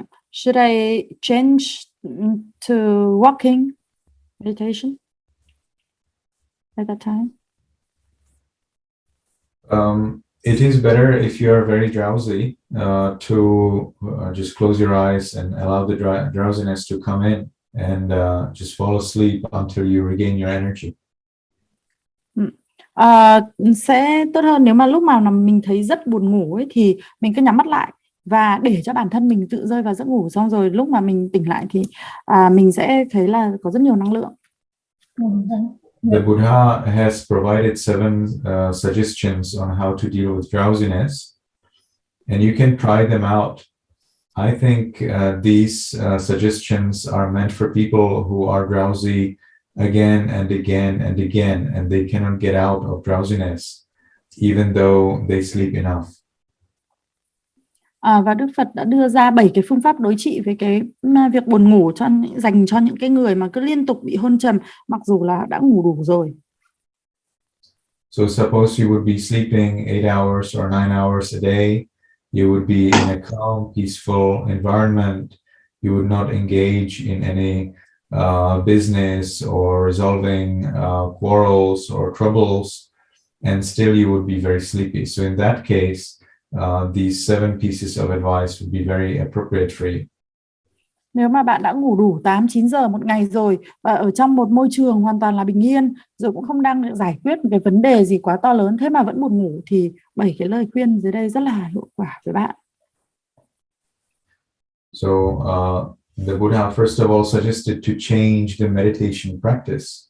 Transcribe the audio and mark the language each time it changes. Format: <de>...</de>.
<en>Should I change to walking meditation at that time? It is better if you are very drowsy to just close your eyes and allow the drowsiness to come in and just fall asleep until you regain your energy.</en> <vi>Sẽ tốt hơn nếu mà lúc mà mình thấy rất buồn ngủ ấy, thì mình cứ nhắm mắt lại và để cho bản thân mình tự rơi vào giấc ngủ, xong rồi lúc mà mình tỉnh lại thì mình sẽ thấy là có rất nhiều năng lượng.</vi> <en>The Buddha has provided 7 suggestions on how to deal with drowsiness, and you can try them out. I think these suggestions are meant for people who are drowsy again and again and again, and they cannot get out of drowsiness, even though they sleep enough.</en> <vi>Và Đức Phật đã đưa ra 7 cái phương pháp đối trị với cái việc buồn ngủ dành cho những cái người mà cứ liên tục bị hôn trầm mặc dù là đã ngủ đủ rồi.</vi> <en>So suppose you would be sleeping 8 hours or 9 hours a day. You would be in a calm, peaceful environment. You would not engage in any business or resolving quarrels or troubles, and still you would be very sleepy. So in that case, these 7 pieces of advice would be very appropriate for you.</en> <vi>Nếu mà bạn đã ngủ đủ 8-9 giờ một ngày rồi và ở trong một môi trường hoàn toàn là bình yên, rồi cũng không đang giải quyết một cái vấn đề gì quá to lớn, thế mà vẫn buồn ngủ, thì 7 cái lời khuyên dưới đây rất là hiệu quả với bạn.</vi> <en>So the Buddha first of all suggested to change the meditation practice.</en>